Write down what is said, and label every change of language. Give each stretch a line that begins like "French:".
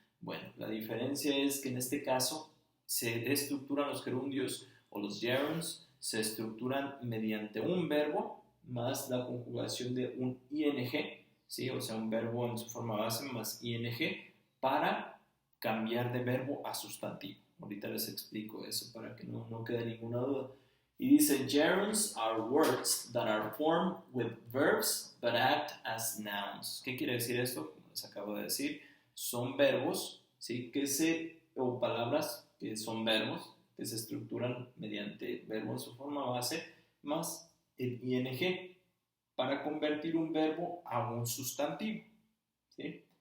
Spanish: Bueno, la diferencia es que en este caso se estructuran los gerundios o los gerunds, se estructuran mediante un verbo más la conjugación de un ing, ¿sí? O sea, un verbo en su forma base más ing para cambiar de verbo a sustantivo. Ahorita les explico eso para que no quede ninguna duda. Y dice,
English: gerunds are words that are formed with verbs but act as nouns.
Spanish: ¿Qué quiere decir esto? Como les acabo de decir, son verbos, ¿sí? O palabras que son verbos que se estructuran mediante verbo en su forma base más el ing para convertir un verbo a un sustantivo, ¿sí?